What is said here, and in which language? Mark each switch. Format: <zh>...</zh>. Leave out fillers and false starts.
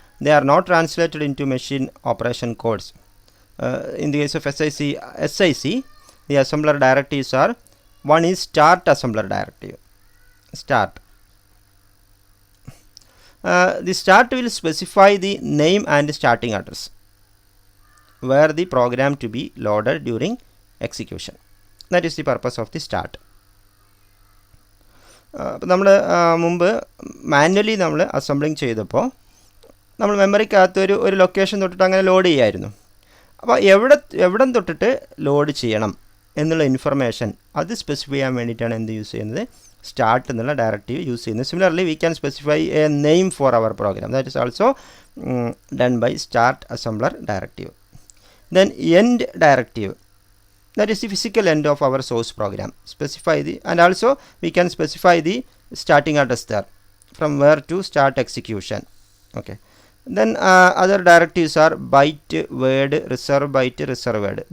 <en>They are not translated into machine operation codes. In the case of SIC, the assembler directives are: one is start assembler directive. Start. The start will specify the name and starting address where the program to be loaded during execution. That is the purpose of the start.</en> <ml>നമ്മൾ മുമ്പ് manually നമ്മൾ assembling ചെയ്തപ്പോൾ നമ്മൾ മെമ്മറിക്കകത്ത് ഒരു location തൊട്ടിട്ട് അങ്ങനെ load ചെയ്യായിരുന്നു. അപ്പോൾ എവിടെ തൊട്ടിട്ട് ലോഡ് ചെയ്യണം എന്നുള്ള ഇൻഫർമേഷൻ അത് സ്പെസിഫൈ ചെയ്യാൻ വേണ്ടിയിട്ടാണ് എന്ത് യൂസ് ചെയ്യുന്നത്, സ്റ്റാർട്ട് എന്നുള്ള ഡയറക്റ്റീവ് യൂസ് ചെയ്യുന്നത്.</ml> <en>Similarly we can specify a name for our program. That is also done by start assembler directive. Then end directive, that is the physical end of our source program. Specify the, and also we can specify the starting address there from where to start execution. Okay. Then other directives are byte, word, reserve byte, reserve word.</en>